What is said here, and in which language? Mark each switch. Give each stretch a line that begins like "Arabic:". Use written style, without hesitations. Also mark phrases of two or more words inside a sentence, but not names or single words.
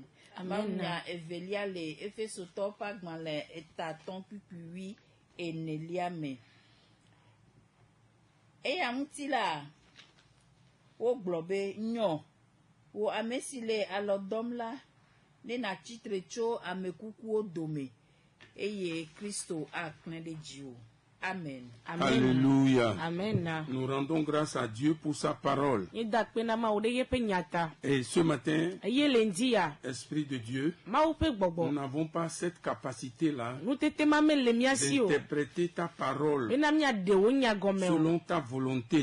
Ewe: Mawunya evelia le Efesotɔwo ƒe agbalẽ 3:8 me. Eya ŋuti la, wogblɔ be nyɔ, wo ame si le alɔ dɔm la, ne natsitre tso ame kukuwo dome, eye Kristo akplẽ ɖe dziwò. Amen.
French: Alléluia. Amen. Nous rendons grâce à Dieu pour sa parole. Et ce matin, Esprit de Dieu, nous n'avons pas cette capacité-là d'interpréter ta parole selon ta volonté.